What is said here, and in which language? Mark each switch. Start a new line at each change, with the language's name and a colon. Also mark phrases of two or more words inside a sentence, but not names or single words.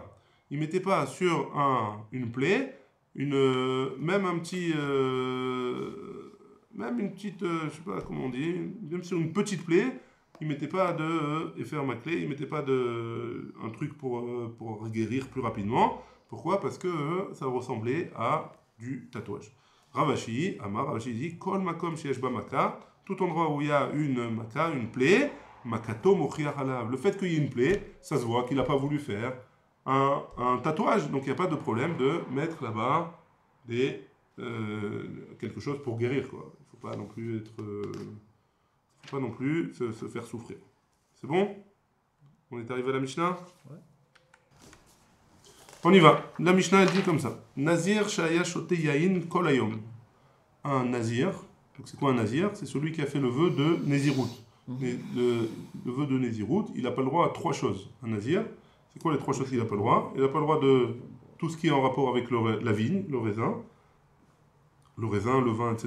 French: Il mettait pas sur une plaie, même un petit, même une petite, je sais pas comment on dit, même sur une petite plaie, il mettait pas de faire ma clé, il mettait pas un truc pour guérir plus rapidement. Pourquoi? Parce que ça ressemblait à du tatouage. Ravashi, Amar, Ravashi dit
Hebrew: כל מקום שיש בה מכה,
French: tout endroit où il y a une maka, une plaie,
Hebrew: מכתו מוכיח עליו.
French: Le fait qu'il y ait une plaie, ça se voit qu'il n'a pas voulu faire un tatouage, donc il n'y a pas de problème de mettre là-bas quelque chose pour guérir, quoi. Il ne faut pas non plus faut pas non plus se faire souffrir. C'est bon? On est arrivé à la Mishnah? Ouais. On y va. La Mishnah elle dit comme ça.
Hebrew: נזיר שהיה שותה יין כל היום.
French: Un nazir. Donc c'est quoi un nazir? C'est celui qui a fait le vœu de Nézirut. Le vœu de Nézirut, il n'a pas le droit à 3 choses. Un nazir, c'est quoi les 3 choses qu'il n'a pas le droit? Il n'a pas le droit de tout ce qui est en rapport avec la vigne, le raisin, le vin, etc.